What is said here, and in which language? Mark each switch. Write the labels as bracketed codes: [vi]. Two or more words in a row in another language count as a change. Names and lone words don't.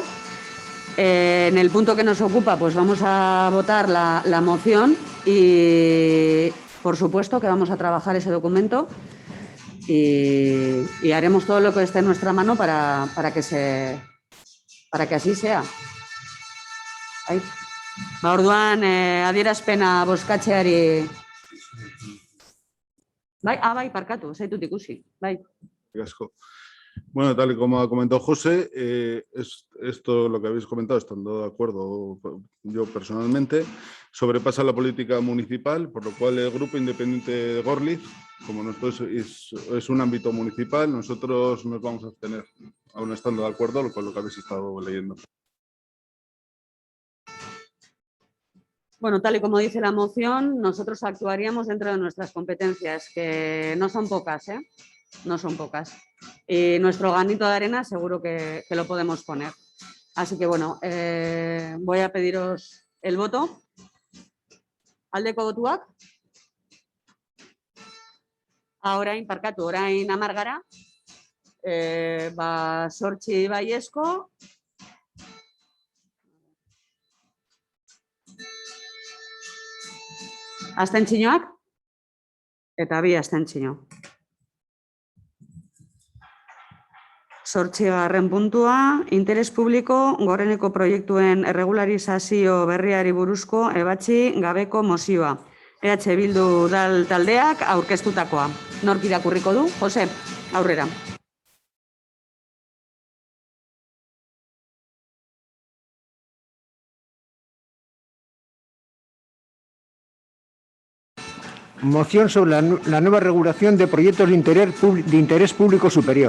[es] En el punto que nos ocupa, pues vamos a votar la moción y, por supuesto, que vamos a trabajar ese documento y haremos todo lo que esté en nuestra mano para que así sea. [eu] Orduan, adierazpena bozkatzeari... Bai, parkatu, zaitut ikusi. Bai. Gasco. [es] Bueno, tal y como ha comentado José, esto lo que habéis comentado, estando de acuerdo yo personalmente, sobrepasa la política municipal, por lo cual el Grupo Independiente de Gorliz, como nosotros es un ámbito municipal, nosotros nos vamos a abstener, aún estando de acuerdo con lo que habéis estado leyendo. Bueno, tal y como dice la moción, nosotros actuaríamos dentro de nuestras competencias, que no son pocas, ¿eh? No son pocas. Y nuestro granito de arena seguro que lo podemos poner. Así que, bueno, voy a pediros el voto. [eu] Aldeko botuak. Orain, parkatu, orain 10 gara. 8 baiezko. Abstentzioak? Eta 2 abstentzio. 8. puntua, interes publiko goreneko proiektuen erregularizazio berriari buruzko ebatzi gabeko mozioa. EH Bildu taldeak aurkeztutakoa. Nork irakurriko du? Jose, aurrera. [es] Moción sobre la nueva regulación de proyectos de interés público superior.